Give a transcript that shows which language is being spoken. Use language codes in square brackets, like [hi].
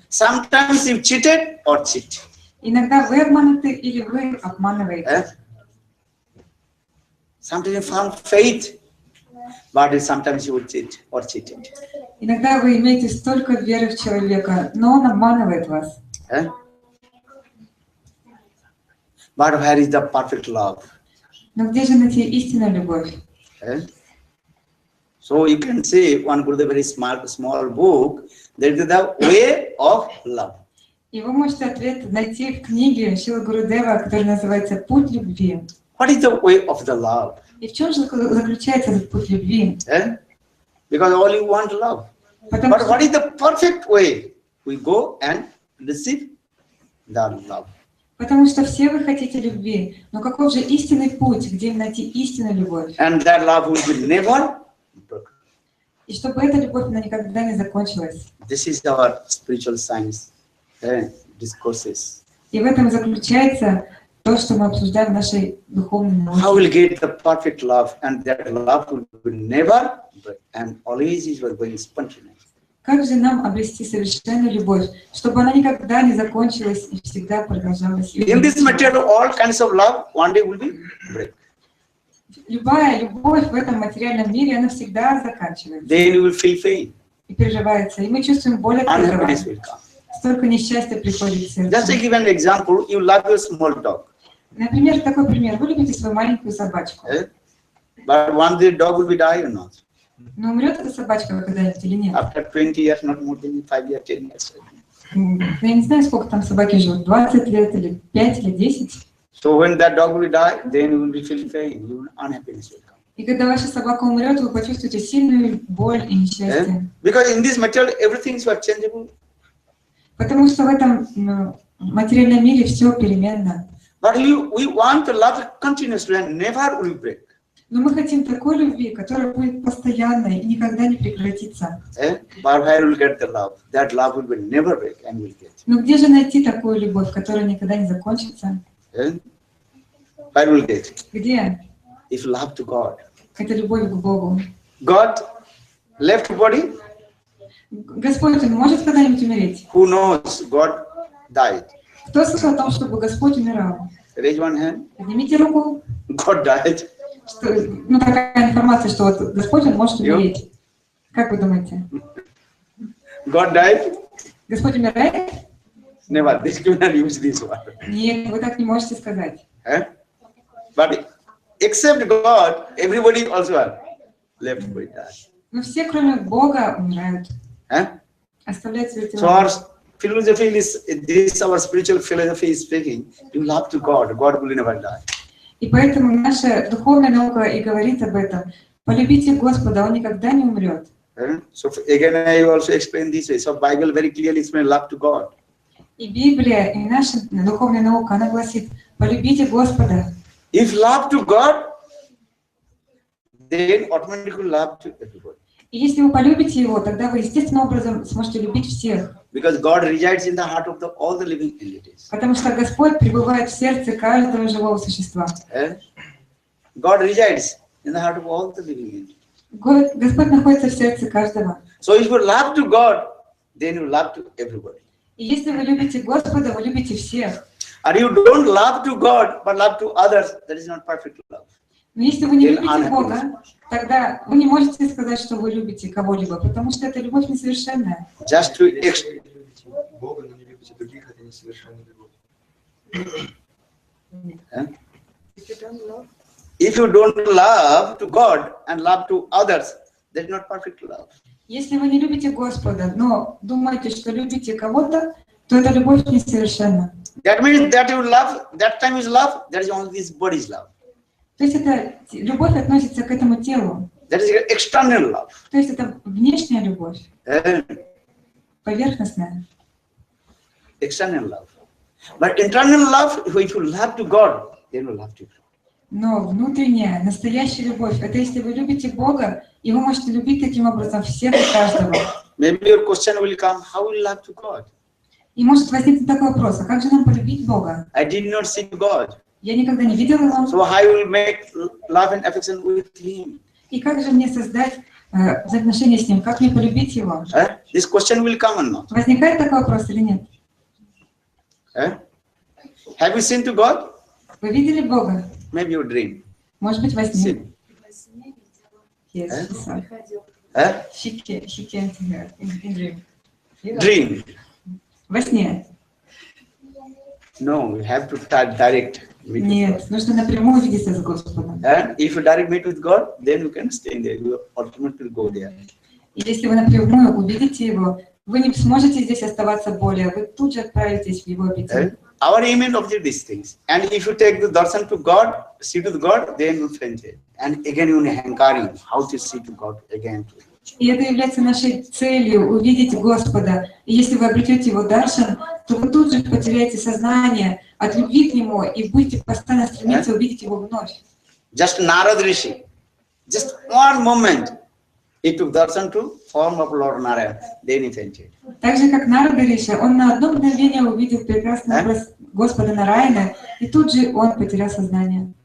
[en] Sometimes you cheated or cheat. [ru] Иногда вы обмануты или вы обманываете. [en] Sometimes you found faith, but sometimes you cheat or cheated. [ru] Иногда вы имеете столько веры в человека, но он обманывает вас. [en] But where is the perfect love? [ru] Но где же найти истинную любовь? [en] So you can say one Gurudev, very small book, that is the way of love. [ru] И вы можете ответ найти в книге Шрила Гурудева, которая называется «Путь любви». [en] What is the way of the love? [ru] И в чем же заключается этот путь любви? [en] Because all you want love. But what is the perfect way? We go and receive the love. [ru] Потому что все вы хотите любви, но каков же истинный путь, где найти истинную любовь? [en] And that love will be never broken. [ru] И чтобы эта любовь, она никогда не закончилась. [en] This is our spiritual science discourses. [ru] И в этом заключается то, что мы обсуждаем в нашей духовной науке. [en] How will get the perfect love, and that love will be never break, and always is going spontaneous. [ru] Как же нам обрести совершенную любовь, чтобы она никогда не закончилась и всегда продолжалась? [en] In this material, all kinds of love one day will be break. [ru] Любая любовь в этом материальном мире, она всегда заканчивается. [en] Then you will feel pain. [ru] И переживается, и мы чувствуем боль от этого. Столько несчастья приходит в сердце. [en] Just to give an example, you love your small dog. [ru] Например, такой пример. Вы любите свою маленькую собачку. [en] But one day dog will be die or not. [ru] Но умрет эта собачка когда-нибудь или нет? [en] After 20 years, not more than 5 years, 10 years. [ru] Я не знаю, сколько там собаки живут, 20 лет или 5 или 10. [en] So when that dog will die, then you will be feeling pain, you will unhappiness will come. [ru] И когда ваша собака умрет, вы почувствуете сильную боль и несчастье. [en] Because in this material, everything is changeable. [ru] Потому что в этом материальном мире все переменно. [en] But we want to love continuously and never will break. [ru] Но мы хотим такой любви, которая будет постоянной и никогда не прекратится. [en] But where will get the love? That love will never break and will get. [ru] Но где же найти такую любовь, которая никогда не закончится? [en] Where will get? [ru] Где? [en] If love to God. [ru] Это любовь к Богу. [en] God left body. [ru] Господь, он может когда-нибудь умереть? [en] Who knows? God died. [ru] Кто слышал о том, чтобы Господь умирал? [en] Raise one hand. [ru] Поднимите руку. [en] God died. [ru] Что, такая информация, что вот Господь, он может умереть. Как вы думаете? [en] God died? [ru] Господь умирает? [en] Never. This cannot use this word. [ru] Нет, вы так не можете сказать. [en] But except God, everybody also left body died. [ru] Но все, кроме Бога, умирают. Оставляют свои тела. [en] So our philosophy is, this our spiritual philosophy is speaking, you love to God, God will never die. [ru] И поэтому наша духовная наука и говорит об этом. Полюбите Господа, Он никогда не умрет. [en] So again, I also explain this way. So Bible very clearly explains love to God. [ru] И Библия, и наша духовная наука, она гласит, полюбите Господа. [en] If love to God, then automatically love to everybody. [ru] И если вы полюбите Его, тогда вы естественным образом сможете любить всех. [en] Because God resides in the heart of all the living entities. [ru] Потому что Господь пребывает в сердце каждого живого существа. [en] God resides in the heart of all the living entities. [ru] Господь находится в сердце каждого. [en] So if you love to God, then you love to everybody. [ru] И если вы любите Господа, вы любите всех. [en] And you don't love to God, but love to others, that is not perfect love. [ru] Но если вы не любите Бога, тогда вы не можете сказать, что вы любите кого-либо, потому что это любовь несовершенная. [en] Just to [ru] Бога, но не любите других, это несовершенная любовь. [en] If you don't love to God and love to others, that is not perfect love. [ru] Если вы не любите Господа, но думаете, что любите кого-то, то это любовь несовершенна. [en] That means that you love, that time is love, that is only this body's love. [ru] То есть это любовь относится к этому телу. [en] That is external love. [ru] То есть это внешняя любовь, поверхностная. [en] External love. But internal love, if you love to God, then you love to God. [ru] Но внутренняя, настоящая любовь, это если вы любите Бога, и вы можете любить таким образом всех и каждого. [en] Maybe your question will come, how will you love to God? [ru] И может возникнуть такой вопрос, а как же нам полюбить Бога? [en] I did not see God. [ru] Я никогда не видел Его. [en] So how will make love and affection with Him? [ru] И как же мне создать взаимоотношения с Ним? Как мне полюбить Его? [en] This question will come or not? [ru] Возникает такой вопрос или нет? [en] Have you seen to God? [ru] Вы видели Бога? [en] Maybe you dream. [ru] Может быть, во сне. [en] Seen. Yes, she can't hear in dream. Dream. [ru] Во сне. [en] No, you have to start direct. [ru] Нет, нужно напрямую видеться с Господом. [en] And if you direct meet with God, then you can stay there. You ultimately go there. [ru] И если вы напрямую увидите Его, вы не сможете здесь оставаться более, вы тут же отправитесь в Его обитель. [en] Our aim is of these things. And if you take the darshan to God, see to God, then you faint it. And again you are hankering how to see to God again. [ru] И это является нашей целью, увидеть Господа. И если вы обретете Его даршан, то вы тут же потеряете сознание от любви к Нему и будете постоянно стремиться увидеть Его вновь. [en] Just Narad Rishi, just one moment, he took darshan to form of Lord Narayana, then he fainted. [ru] Так же, как Нарада Риша, он на одно мгновение увидел прекрасный образ Господа Нараяна, и тут же он потерял сознание.